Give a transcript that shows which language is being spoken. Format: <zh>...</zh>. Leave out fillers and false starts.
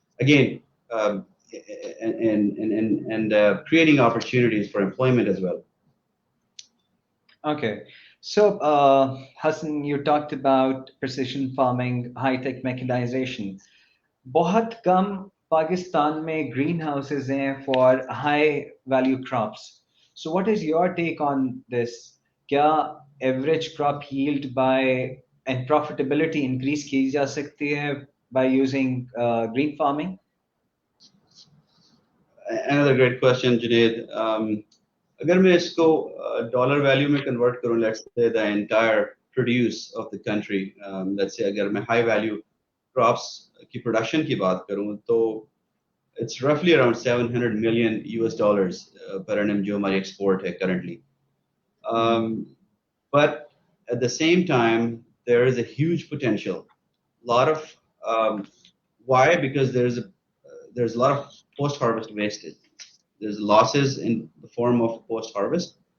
<en>Again, and creating opportunities for employment as well. Okay. So, Hassan, you talked about precision farming, high-tech mechanization.</en> <hi>बहुत कम पाकिस्तान में green houses हैं for high value crops.</hi> <en>So what is your take on this?</en> <hi>क्या average crop yield bye and profitability increase की जा सकती है by using green farming?</hi> <en>Another great question, Junaid.</en> <hi>अगर मैं इसको डॉलर वैल्यू में कन्वर्ट करूं, let's say the entire produce of the country, let's say अगर मैं हाई वैल्यू क्रॉप्स की प्रोडक्शन की बात करूं तो</hi> <en>it's roughly around 700 million US dollars per annum</en> <hi>जो हमारी एक्सपोर्ट है currently.</hi> <en>But at the same time, there is a huge potential. Lot of why? Because there's a lot of post-harvest wastage. There's losses in the form of post-harvest.</en>